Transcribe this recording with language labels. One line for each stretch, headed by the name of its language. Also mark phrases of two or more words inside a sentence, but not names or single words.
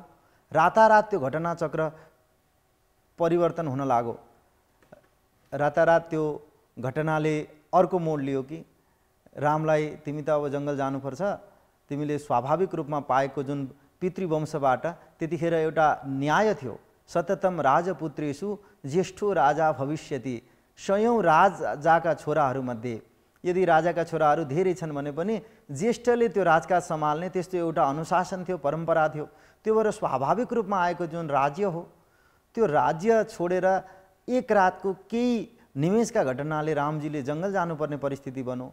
Nepali: रातारात त्यो घटनाचक्र परिवर्तन हुन लाग्यो। रातारात त्यो घटनाले अर्को मोड लियो कि रामलाई तिमी त अब जङ्गल जानुपर्छ, तिमीले स्वाभाविक रूपमा पाएको जुन पितृवंशबाट, त्यतिखेर एउटा न्याय थियो,
Sanskrit: सततम राजपुत्रेषु ज्येष्ठो राजा भविष्यति।
Nepali: 100औं राजाका छोराहरूमध्ये यदि राजाका छोराहरू धेरै छन् भने पनि ज्येष्ठले त्यो राजकाज सम्हाल्ने, त्यस्तो एउटा अनुशासन थियो, परम्परा थियो। त्यो भएर स्वाभाविक रूपमा आएको जुन राज्य हो, त्यो राज्य छोडेर एक रातको केही निमेषका घटनाले रामजीले जङ्गल जानुपर्ने परिस्थिति बन्यो।